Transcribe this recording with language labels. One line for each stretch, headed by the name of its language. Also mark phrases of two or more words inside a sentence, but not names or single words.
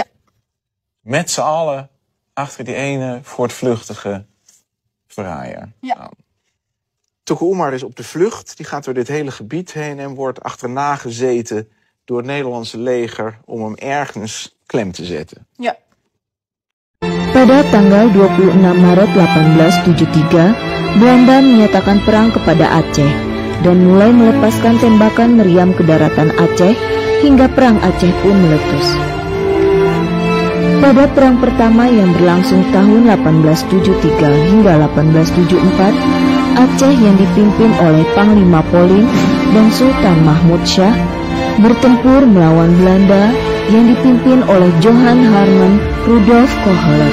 Dutch: Met z'n allen achter die ene voortvluchtige verraaier. Ja. Tuku Umar is op de vlucht. Die gaat door dit hele gebied heen en wordt achterna gezeten door het Nederlandse leger om hem ergens klem te zetten. Ja.
Indonesian: Pada tanggal 26 Maret 1873, Belanda menyatakan perang kepada Aceh dan mulai melepaskan tembakan meriam ke daratan Aceh hingga perang Aceh pun meletus. Pada perang pertama yang berlangsung tahun 1873 hingga 1874, Aceh yang dipimpin oleh Panglima Polim dan Sultan Mahmud Shah bertempur melawan Belanda yang dipimpin oleh Johan Harman Rudolf Kohler.